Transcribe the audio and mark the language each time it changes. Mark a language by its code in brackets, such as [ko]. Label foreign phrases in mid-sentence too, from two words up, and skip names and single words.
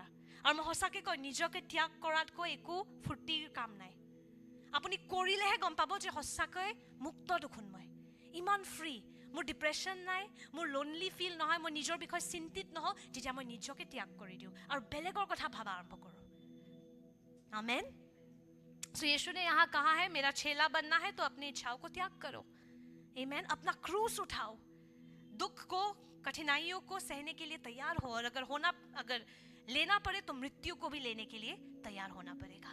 [as] আৰু মই সঁচাকৈ কয় নিজকে ত্যাগ কৰাতকৈ একো ফূৰ্তিৰ কাম নাই। আপুনি কৰিলেহে গম পাব যে সঁচাকৈ মুক্ত দেখোন মই ইমান ফ্ৰী। মোৰ ডিপ্ৰেশ্যন নাই, মোৰ [en] lonely feel [as] নহয়, মই নিজৰ বিষয়ে চিন্তিত নহওঁ, তেতিয়া মই নিজকে ত্যাগ কৰি দিওঁ আৰু বেলেগৰ কথা ভাবা আৰম্ভ কৰোঁ। [hi] आमेन। सो यीशु ने यहाँ कहा है मेरा चेला बनना है तो अपनी इच्छाओं को त्याग करो। आमेन। अपना क्रूस उठाओ, दुख को, कठिनाइयों को सहने के लिए तैयार हो, और अगर लेना पड़े तो मृत्यु को भी लेने के लिए तैयार होना पड़ेगा।